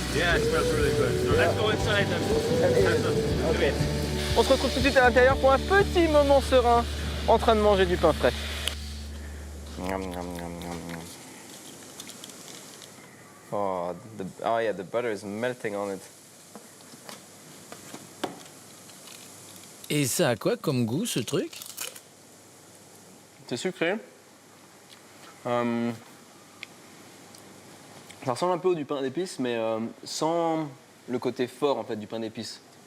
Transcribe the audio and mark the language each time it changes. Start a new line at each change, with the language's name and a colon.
English: Yeah, it smells really good. So let's go inside and have some Okay.
French: On se retrouve tout de suite à l'intérieur pour un petit moment serein en train de manger du pain frais.
English: Oh, yeah, the butter is melting on it.
French: Et ça a quoi comme goût, ce truc? C'est sucré. Ça ressemble un peu au du pain d'épices, mais sans le côté fort en fait du pain d'épices.